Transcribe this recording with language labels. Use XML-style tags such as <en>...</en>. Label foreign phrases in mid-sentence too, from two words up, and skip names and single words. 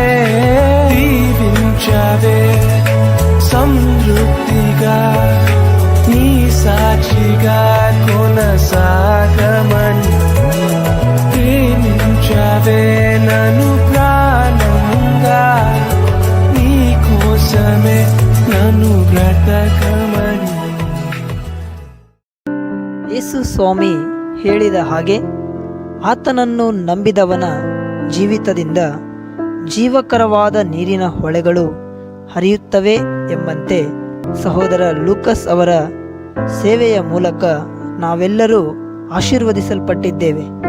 <te>దీవించావే సమృద్ధిగా నీ సాక్షిగా కొనసాగమని, ప్రేమించావే నన్ను ప్రాణంగా, నీ కోసమే నన్ను బ్రతకమని.</te> <kn>ಯೇಸು ಸ್ವಾಮಿ ಹೇಳಿದ ಹಾಗೆ ಆತನನ್ನು ನಂಬಿದವನ ಜೀವಿತದಿಂದ ಜೀವಕರವಾದ ನೀರಿನ ಹೊಳೆಗಳು ಹರಿಯುತ್ತವೆ ಎಂಬಂತೆ ಸಹೋದರ ಲೂಕಸ್ ಅವರ ಸೇವೆಯ ಮೂಲಕ ನಾವೆಲ್ಲರೂ ಆಶೀರ್ವದಿಸಲ್ಪಟ್ಟಿದ್ದೇವೆ.</kn>